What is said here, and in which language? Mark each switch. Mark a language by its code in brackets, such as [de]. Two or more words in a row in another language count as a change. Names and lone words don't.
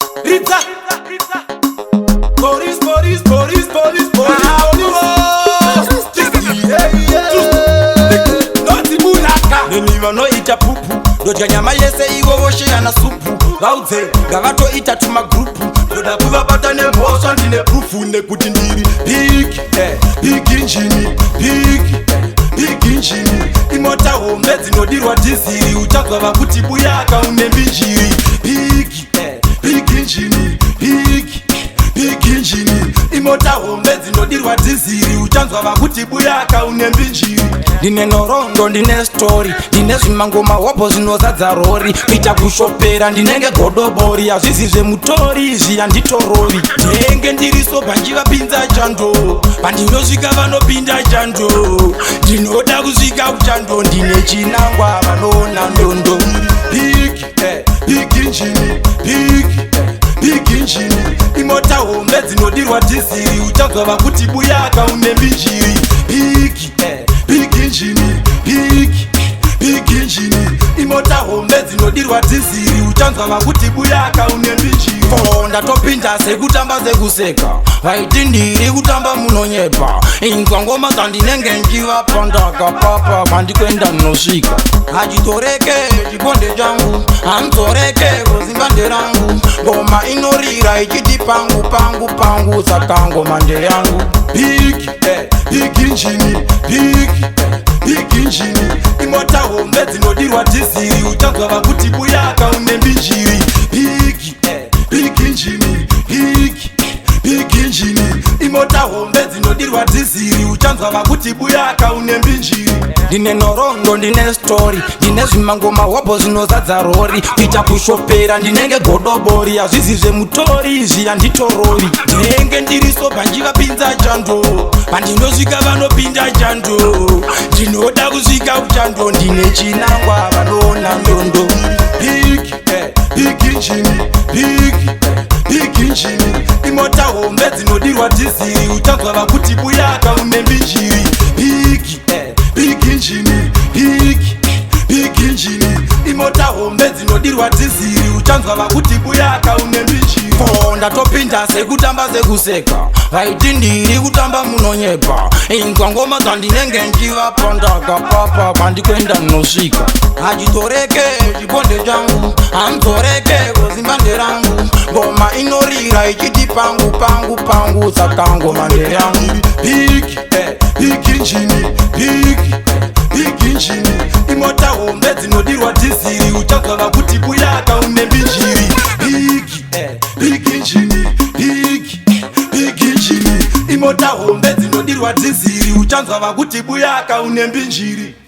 [sn] Ridza. [en] Police, police, police, police, police, police. Yeah, yeah. [sn] Noti Bulaka. Neni vanoita pupu. Ndodya nyama yese ivo vosheya na supu. Vaudze, ngavatoita tumagrupu. Ndoda kuvabata nemhosva ndine proof nekuti ndiri [en] big, eh, big engine, big, eh, big engine. [sn] Imota hombe dzinodirwa dhiziri. Uchanzwa vakuti buyaka une mbinjiri. [en] Big, eh, big engine, big, big engine. [sn] Imota hombe dzinodirwa dhiziri. Uchanzwa vakuti buyaka une mbinjiri. Ndine nhoroondo, ndine story, ndine zvimangoma hobho zvinozadza rori. Kuita kushopera ndinenge godobori, hazvisi zvemutori izvi handitorori. Ndenge ndiri soba njiva pinza chando, pandinosvika vanopinda chando. Ndinoda kusvika kuchando, ndine chinangwa vanoona ndondo. [en] Big, eh, big engine, big, eh, big engine. [sn] Imota hombe dzinodirwa dhiziri. Uchanzwa vakuti buyaka une mbinjiri. [en] Big, eh, big engine, big, big engine. [sn] Imota hombe dzinodirwa dhiziri. Uchanzwa vakuti buyaka une mbinjiri. Oh, ndatopinda sekutamba sekuseka. Vaiti ndiri kutamba munonyepa. Inzwa ngoma dzandinenge njiva pandaka papa, pandikwenda ndinosvika. Hachitoreke chiponde changu, hanzoreke kuzimba nderangu. Ngoma inorira ichiti pangu, pangu, pangu, saka ngoma ndeyangu. [en] Big, eh, big engine, big, eh, big engine. [sn] Imota hombe dzinodirwa dhiziri. Uchanzwa vakuti buyaka une mbinjiri. [en] Big, eh, big engine, big, eh, big engine. [sn] Imota hombe dzinodirwa dhiziri. Uchanzwa vakuti buyaka une mbinjiri. Ndine nhoroondo, ndine story, ndine zvimangoma hobho zvinozadza rori. Kuita kushopera ndinenge godobori, hazvisi zvemutori izvi handitorori. Ndinenge ndiri soba njiva pinza chando, pandinosvika vanopinda chando. Ndinoda kusvika kuchando, ndine chinangwa vanoona ndondo. [en] Big, eh, big engine, big, eh, big engine. [sn] Imota hombe dzinodirwa dhiziri. Uchanzwa vakuti buyaka une mbinjiri. [en] Big, eh, big engine, big, eh, big engine. [sn] Imota hombe dzinodirwa dhiziri. Uchanzwa vakuti buyaka une mbinjiri. Oh, ndatopinda sekutamba sekuseka. Vaiti ndiri kutamba munonyepa. Inzwa ngoma dzandinenge njiva pandaka papa, pandikwenda ndinosvika. Hachitoreke chiponde changu, hanzoreke kuzimba nderangu. Ngoma inorira ichiti pangu, pangu, pangu, saka ngoma ndeyangu. [en] Big, eh, big engine, big, eh, big engine. [sn] Imota hombe dzinodirwa dhiziri. Uchanzwa vakuti buyaka une mbinjiri. [en] Big, eh, big engine, big, eh, big engine. [sn] Imota hombe dzinodirwa dhiziri. Uchanzwa vakuti buyaka une mbinjiri.